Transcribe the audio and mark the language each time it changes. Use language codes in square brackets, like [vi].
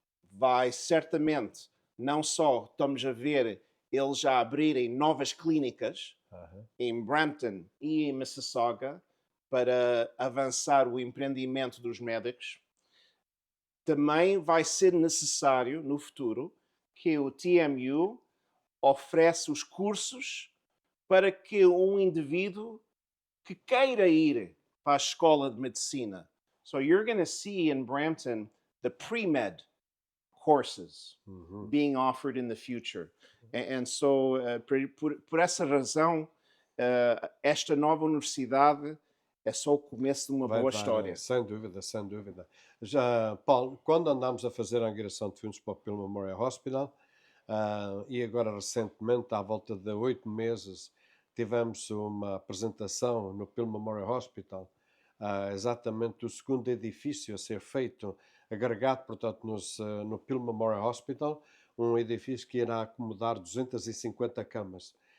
[pt] Vai certamente, não só estamos a ver eles já abrirem novas clínicas em Brampton e em Mississauga para avançar o empreendimento dos médicos, também vai ser necessário no futuro que o TMU ofereça os cursos para que um indivíduo que queira ir para a escola de medicina. [en] So you're going to see in Brampton the pre-med courses being offered in the future. And so, [pt] por essa razão, esta nova universidade é só o começo de uma boa história. Sem dúvida, sem dúvida. Já, Paulo, quando andámos a fazer a angariação de fundos para o Peel Memorial Hospital, e agora recentemente, à volta de 8 meses, tivemos uma apresentação no Peel Memorial Hospital, exatamente o segundo edifício a ser feito, agregado, portanto, no Peel Memorial Hospital, um edifício que irá acomodar 250 camas.